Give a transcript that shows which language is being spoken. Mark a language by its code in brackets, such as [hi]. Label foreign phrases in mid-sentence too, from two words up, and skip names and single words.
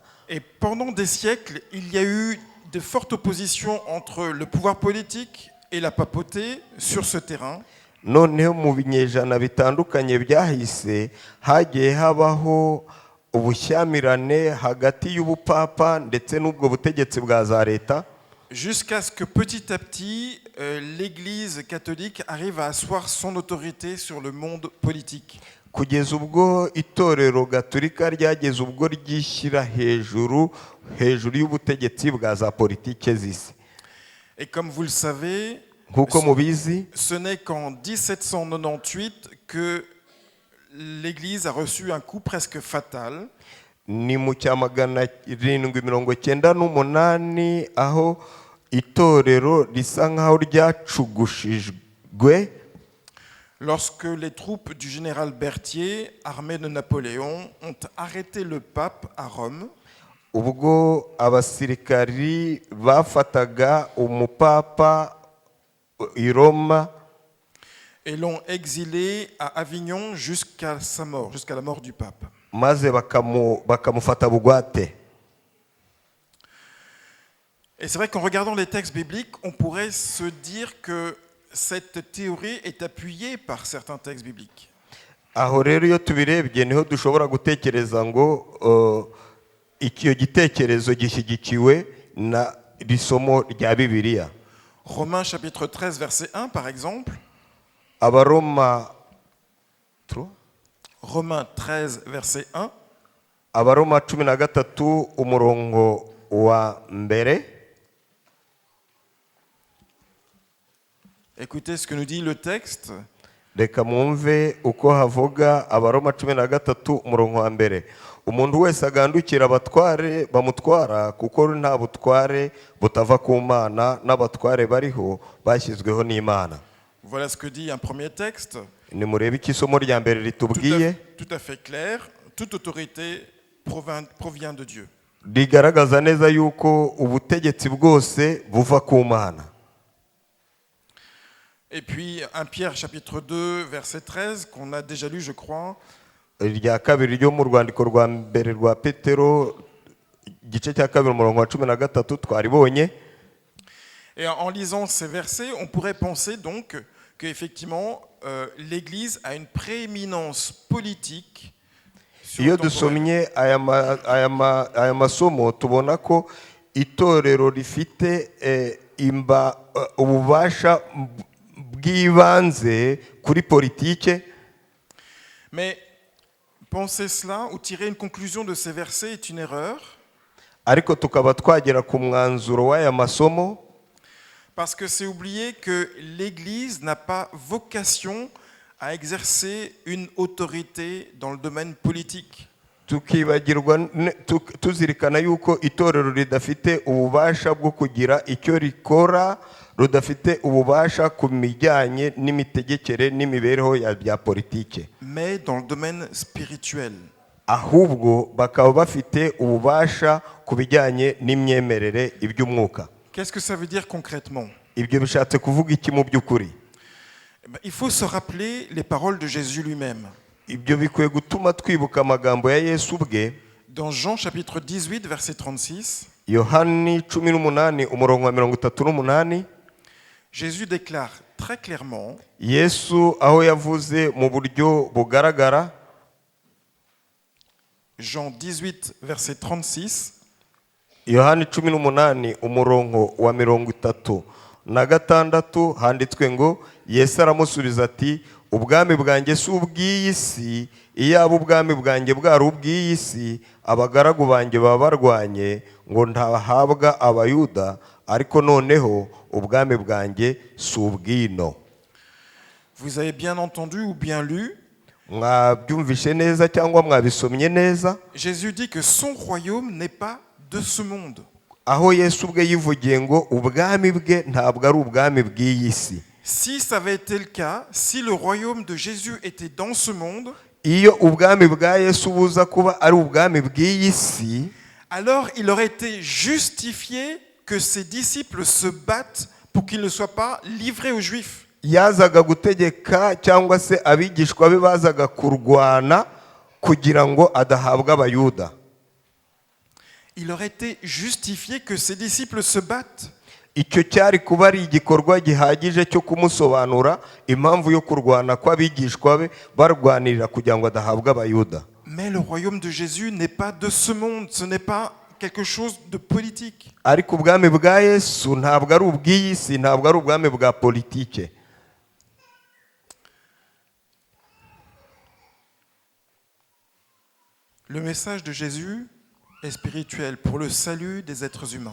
[fr] Et pendant des siècles, il y a eu de fortes oppositions entre le pouvoir politique et la papauté sur ce terrain. [rw] Noneho mu binyejana bitandukanye byahise hagiye habaho ubushyamirane hagati y'ubupapa ndetse n'ubwo butegetsi bwa za leta, [fr] jusqu'à ce que petit à petit, l'Église catholique arrive à asseoir son autorité sur le monde politique. [rw] kugeza ubwo itorero gatolika ryageze ubwo ryishyira hejuru y'ubutegetsi bwa za politike z'isi. [fr] Et comme vous le savez, [rw] nk'uko mubizi, [fr] ce n'est qu'en 1798 que l'Église a reçu un coup presque fatal. [rw] ni mu cya 798 aho itorero risa nkaho ryacugushijwe [fr] Lorsque les troupes du général Berthier, armées de Napoléon, ont arrêté le pape à Rome. [rw] ubwo abasirikari bafataga umupapa i Roma [fr] et l'ont exilé à Avignon jusqu'à sa mort, jusqu'à la mort du pape. [rw] maze bakamufata bugwate. [fr] Et c'est vrai qu'en regardant les textes bibliques, on pourrait se dire que cette théorie est appuyée par certains textes bibliques. [rw] aho rero iyo tubirebye niho dushobora gutekereza ngo icyo gitekerezo gishyigikiwe na risomo rya Bibiliya. [fr] Romains chapitre 13 verset 1 par exemple. [rw] Abaroma [fr] Romains 13 verset 1. [rw] Abaroma 13 umurongo wa mbere. [fr] Écoutez ce que nous dit le texte. [rw] Reka mwumve uko havuga Abaroma 13 umurongo wa mbere. Umuntu wese agandukira abatware bamutwara kuko nta butware butava ku Mana n'abatware bariho bashyizweho n'Imana. [fr] Voilà ce que dit un premier texte. [rw] Ni murebe ikisomo rya mbere ritubwiye. [fr] Tout à fait clair. Toute autorité provient de Dieu. [rw] Rigaragaza neza yuko ubutegetsi bwose buva ku Mana. [fr] Et puis 1 Pierre chapitre 2 verset 13 qu'on a déjà lu je crois. [rw] Irya kabiri ryo mu rwandiko rwa mbere rwa Petero igice cya kabiri umurongo wa 13 twaribonye. [fr] Et en lisant ces versets, on pourrait penser donc qu'effectivement l'Église a une prééminence politique. [rw] Iyo dusomye aya masomo tubona ko itorero rifite ububasha bw'ibanze kuri politike. [fr] Mais penser cela ou tirer une conclusion de ces versets est une erreur. [rw] Ariko tukaba twagera ku mwanzuro w'aya masomo. [fr] Parce que c'est oublier que l'Église n'a pas vocation à exercer une autorité dans le domaine politique. [rw] Tuzirikana yuko itorero ridafite ububasha bwo kugira icyo rikora, rudafite ububasha ku mijyanye n'imitegekere n'imibereho ya politike. [fr] Mais dans le domaine spirituel. [rw] Ahubwo bakaba bafite ububasha ku bijyanye n'imyemerere iby'umwuka. [fr] Qu'est-ce que ça veut dire concrètement? [rw] Ibyo bishatse kuvuga iki mu by'ukuri? [fr] Il faut se rappeler les paroles de Jésus lui-même. [rw] Ibyo bikwiye gutuma twibuka amagambo ya Yesu ubwe. [fr] Dans Jean chapitre 18 verset 36. [rw] Yohani 18 umurongo wa 38. [fr] Jésus déclare très clairement. [rw] Yesu aho yavuze mu buryo bugaragara. [fr] Jean 18 verset 36. [rw] Yohani 18 umurongo wa 36 handitswe ngo Yesu aramusubiza ati ubwami bwanjye si ubw'iyi si, iyaba ubwami bwanjye bwari ubw'iyi si, abagaragu banjye baba barwanye ngo ntahabwa abayuda, ariko noneho ubwami bwanjye si ubw'ino. [fr] Vous avez bien entendu ou bien lu, [rw] Mwabyumvishe neza cyangwa mwabisomye neza? [fr] Jésus dit que son royaume n'est pas de ce monde. [rw] Aho Yesu ubwe yivugiye ngo ubwami bwe ntabwo ari ubwami bw'iyi si. [fr] Si ça avait été le cas, si le royaume de Jésus était dans ce monde, [rw] Iyo ubwami bwa Yesu buza kuba ari ubwami bw'iyi si, [fr] alors il aurait été justifié que ses disciples se battent pour qu'ils ne soient pas livrés aux Juifs. [rw] yazaga gutegeka cyangwa se abigishwa be bazaga kurwana kugira ngo adahabwa abayuda. [fr] Il aurait été justifié que ses disciples se battent. [rw] Icyo cyari kuba ari igikorwa gihagije cyo kumusobanura impamvu yo kurwana kw'abigishwa be barwanirira kugira ngo adahabwa abayuda. [fr] Mais le royaume de Jésus n'est pas de ce monde, ce n'est pas quelque chose de politique. [rw] Ariko ubwami bwa Yesu ntabwo ari ubw'iyi si, ntabwo ari ubwami bwa politike. [fr] Le message de Jésus est spirituel pour le salut des êtres humains.